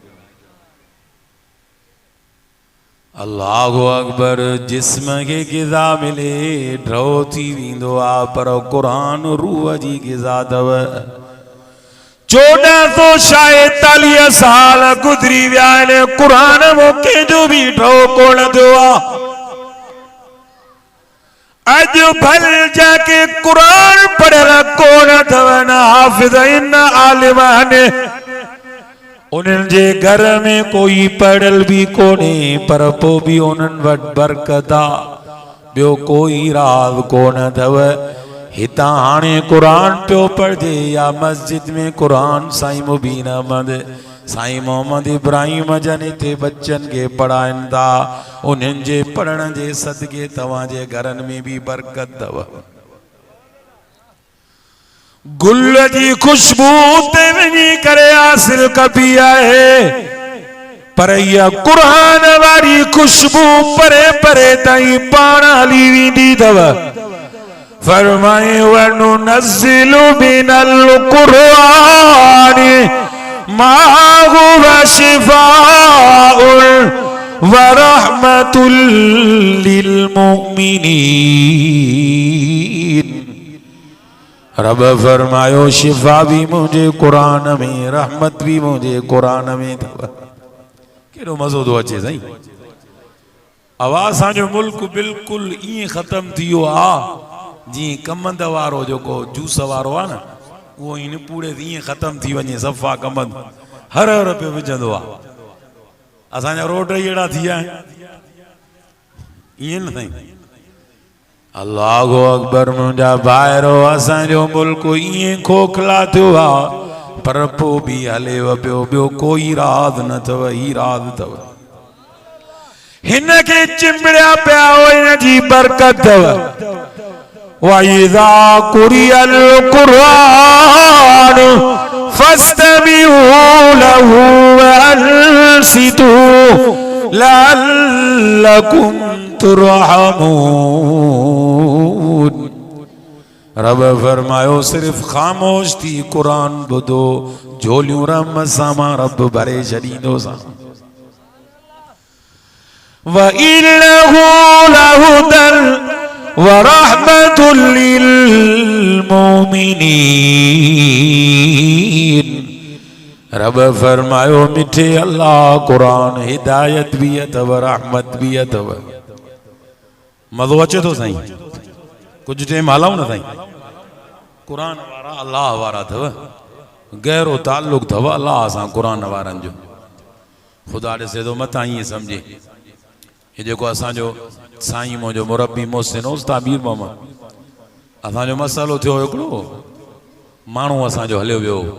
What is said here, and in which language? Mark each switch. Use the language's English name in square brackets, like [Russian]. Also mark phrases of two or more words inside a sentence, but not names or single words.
[Arabic] الله أكبر [Sindhi] जिस्म खे ग़िज़ा मिले ड्रॉ थी वेंदो आहे पर क़ुरान रूह जी ग़िज़ा अथव। 1443 साल गुज़री विया आहिनि क़ुरान में कंहिंजो बि ड्रॉ कोन थियो आहे। अज भल जाके कुरान पढ़ल कोन अथव न हाफिज़ इन आलिमान उन्हनि जे घर में कोई पढ़ल भी कोने पर पोइ भी उन्हनि वटि बरकत आ ॿियो कोई राज कोन अथव हितां हाणे कुरान पियो पढ़जे या मस्जिद में कुरान साईं मुबीन अहमद साईं मोहम्मद इब्राहिम जन हिते बच्चन के पढ़ाइनि था उन्हनि जे पढ़ण जे सदके तव्हां जे घरनि में भी बरकत अथव गुल जी खुशबू ते वञी करे हासिल कबी आहे पर इहा कुरान वारी खुशबू परे परे ताईं पाण हली वेंदी अथव फरमाए [Arabic] وننزل من القرآن ما هو شفاء ورحمة للمؤمنين [Sindhi] रब फरमायो शिफा भी मुझे कुरान में रहमत भी मुझे कुरान में अथव केड़ो मज़ो थो अचे साईं आवाज़ असांजो मुल्क बिल्कुल ईअं ख़त्म थी वियो आहे जी कमंद वारो जेको जूस वारो आहे न वो इन पूरे ईअं ख़त्म थी वञे सफ़ा कमंद हर हर पे विझंदो आहे असांजा रोड अहिड़ा थी विया आहिनि ईअं न साईं [Arabic] الله أكبر [Sindhi] मुंहिंजा भाइरो असांजो मुल्क ईअं खोखला थियो आहे पर पोइ बि हलेव पियो ॿियो कोई राज न अथव ही राज अथव हिन खे चिंबड़िया पिया हो हिन जी बरकत अथव [Arabic] وَإِذَا قُرِئَ الْقُرْآنُ فَاسْتَمِعُوا لَهُ وَأَنصِتُوا لَعَلَّكُمْ [Sindhi] تُرْحَمُونَ रब फरमायो सिर्फ खामोश थी कुरान ॿुधो झोलियूं रम सां रब भरे छॾींदो सा [Arabic] وَإِنَّهُ لَهُدًى ورحمة لل [Sindhi] मोमिनीन रब फरमायो मिठे अल्लाह कुरान हिदायत भी अथव रहमत भी अथव मज़ो अचे थो साईं कुछ टाइम हलाऊं न साईं कुरान वारा अल्लाह वारा अथव गहरो ताल्लुक अथव अल्लाह सां कुरान वारनि जो ख़ुदा ॾिसे थो मथां ईअं सम्झे ये जेको असांजो साईं मुंहिंजो मुरबी मोहसिन उस्ताद मीर मोहम्मद असांजो मसालो थियो हिकिड़ो माण्हू असांजो हलियो वियो